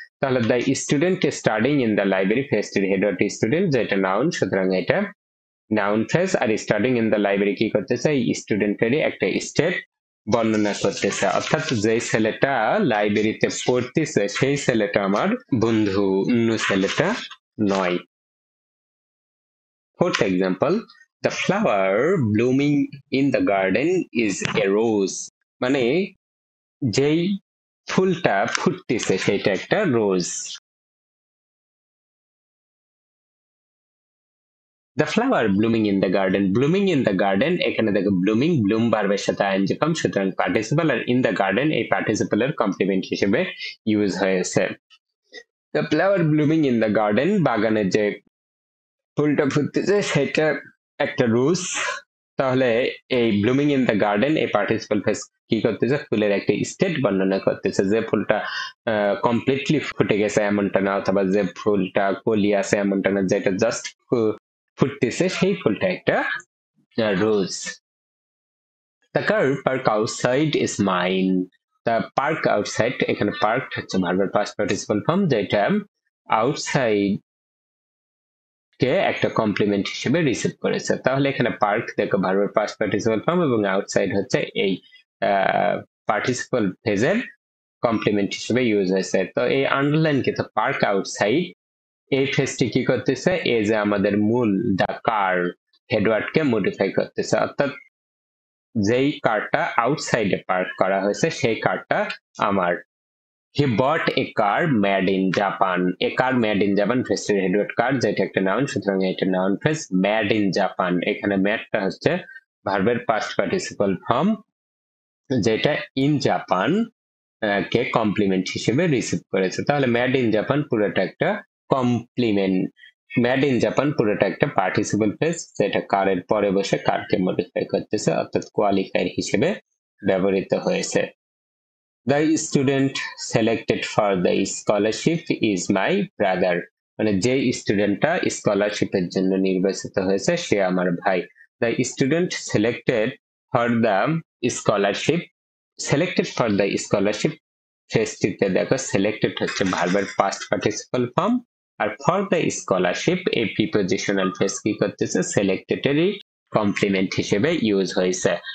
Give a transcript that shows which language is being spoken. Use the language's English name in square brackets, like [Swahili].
[Bangla] তাহলে [English] the student studying in the library [Bangla] ফ্রেজটির headward student, যেটা noun, সুতরাং এটা noun phrase. Are [English] studying in the library [Bangla] কি করতেছে, স্টুডেন্টেরই একটা স্টেট বর্ণনা করতেছে, অর্থাৎ যে ছেলেটা লাইব্রেরিতে পড়তেছে সেই ছেলেটা আমার বন্ধু, অন্য ছেলেটা নয়। [English] Fourth example, the flower blooming in the garden is a rose. [Bangla] মানে যেই ফুলটা ফুটতেছে সেটা একটা রোজ। [English] The flower blooming in the garden. Blooming in the garden, [Bangla] এখানে দেখো blooming, bloom ভার্বের সাথে ing ফর্ম, সুতরাং participle, আর [English] in the garden [Bangla] এই পার্টিসিপলের কমপ্লিমেন্ট হিসেবে ইউজ হয়েছে। [English] The flower blooming in the garden, [Bangla] বাগানে যে ফুলটা ফুটতেছে সেটা একটা রোজ। তাহলে এই [English] blooming in the garden [Bangla] এই পার্টিসিপল ফ্রেজ কি করতেছে, ফুলের একটা স্টেট বর্ণনা করতেছে, যে ফুলটা কমপ্লিটলি ফুটে গেছে এমনটা না, অথবা যে ফুলটা কলি আছে এমনটা না, যেটা জাস্ট ফুটতেছে সেই ফুলটা একটা রোজ। [English] The car park outside is mine. The park outside, [Bangla] এখানে পার্ক হচ্ছে ভার্বের পাস্ট পার্টিসিপল ফর্ম, যেটা আউটসাইড কে একটা কমপ্লিমেন্ট হিসেবে রিসিভ করেছে। তাহলে এখানে পার্ক দেখো ভার্বের পাস্ট পার্টিসিপল ফর্ম এবং আউটসাইড হচ্ছে এই পার্টিসিপল ফ্রেজের কমপ্লিমেন্ট হিসেবে ইউজ হয়েছে। তো এই আন্ডারলাইন কিন্তু পার্ক আউটসাইড এই ফ্রেজটি কি করতেছে, এই যে আমাদের মূল দা কার হেডওয়ার্ডকে মডিফাই করতেছে, অর্থাৎ যেই কারটা আউটসাইডে পার্ক করা হয়েছে সেই কারটা আমার। [English] He bought a car made in Japan. A car made in Japan [Bangla] ফ্রেজটির headward কার, যেটা একটা নাউন, সুতরাং এটা noun phrase. [English] made in Japan, [Bangla] এখানে মেডটা হচ্ছে ভার্বের পাস্ট পার্টিসিপল ফর্ম, যেটা ইন জাপান কে কমপ্লিমেন্ট হিসেবে রিসিভ করেছে। তাহলে [English] made in Japan [Bangla] পুরোটা একটা কমপ্লিমেন্ট, মেড ইন জাপান পুরোটা একটা পার্টিসিপল ফ্রেজ, যেটা কারের পরে বসে কারকে মডিফাই করতেছে, অর্থাৎ কোয়ালিফায়ার হিসেবে ব্যবহৃত হয়েছে। [English] The student selected for the scholarship is my brother. [Bangla] মানে যে স্টুডেন্টটা স্কলারশিপের জন্য নির্বাচিত হয়েছে সে আমার ভাই। [English] The student selected for the scholarship, selected for the scholarship [Bangla] ফ্রেজটিতে দেখো সিলেক্টেড হচ্ছে ভার্বের past participle form, আর [English] for the scholarship [Bangla] এই প্রিপোজিশনাল ফ্রেজ কি করতেছে, সিলেক্টেডেরই কমপ্লিমেন্ট হিসেবে ইউজ হয়েছে।